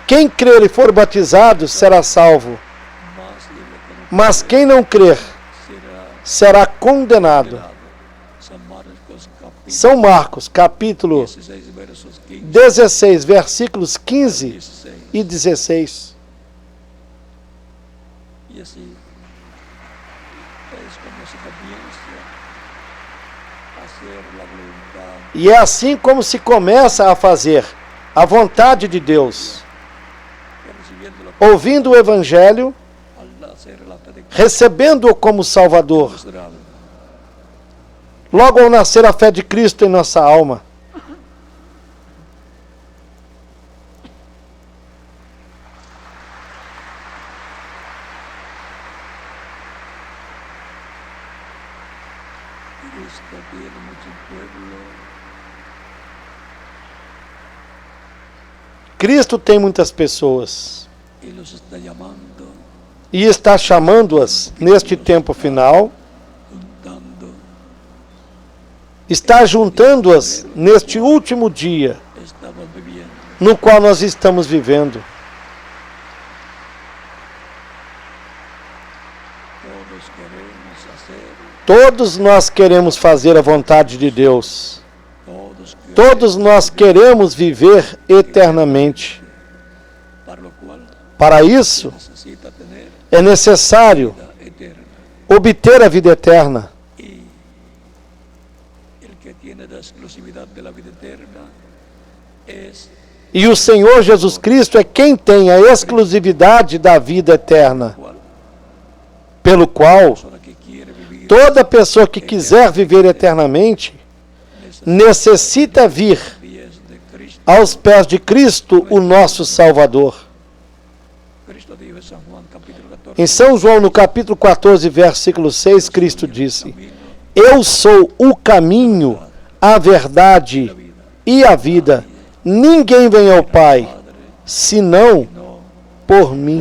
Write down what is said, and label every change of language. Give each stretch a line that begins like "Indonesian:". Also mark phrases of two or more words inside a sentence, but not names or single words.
Portuguese: Quem crer e for batizado será salvo,
Spanish: mas el que no
Portuguese: mas quem não crer
Spanish: será
Portuguese: será condenado. condenado. São Marcos, capítulo
Spanish: 16, versos 15
Portuguese: 16, versículos 15 16. e 16.
Spanish: Y así es como se comienza a hacer la voluntad,
Portuguese: E é assim como se começa a fazer a vontade de Deus,
Spanish: recibiendo
Portuguese: ouvindo o evangelho,
Spanish: al hacer la fe de Cristo
Portuguese: recebendo-o como Salvador,
Spanish: será
Portuguese: logo ao nascer a fé de Cristo em nossa alma.
Spanish: Cristo tiene mucho pueblo
Portuguese: Cristo tem muitas pessoas
Spanish: y los está llamando,
Portuguese: e está chamando-as neste tempo final,
Spanish: juntando,
Portuguese: está juntando-as neste último dia
Spanish: estamos viviendo.
Portuguese: no qual nós estamos vivendo.
Spanish: Todos queremos hacer,
Portuguese: Todos nós queremos fazer a vontade de Deus.
Spanish: todos queremos,
Portuguese: Todos nós queremos viver eternamente.
Spanish: para lo cual
Portuguese: Para isso,
Spanish: necesita tener
Portuguese: é necessário
Spanish: vida eterna.
Portuguese: obter a vida eterna.
Spanish: Y el que tiene la exclusividad de la vida eterna es
Portuguese: E o Senhor Jesus Cristo é quem tem a exclusividade da vida eterna,
Spanish: cual
Portuguese: pelo qual
Spanish: persona que quiere vivir
Portuguese: toda pessoa que quiser viver eternamente necessita vir
Spanish: pies de Cristo.
Portuguese: aos pés de Cristo, o nosso Salvador. Cristo dijo en San Juan capítulo 14, Em São João, no capítulo 14, versículo 6, Cristo disse: eu sou o caminho, a verdade e a vida. Ninguém vem ao Pai, senão
Spanish: no
Portuguese: por mim.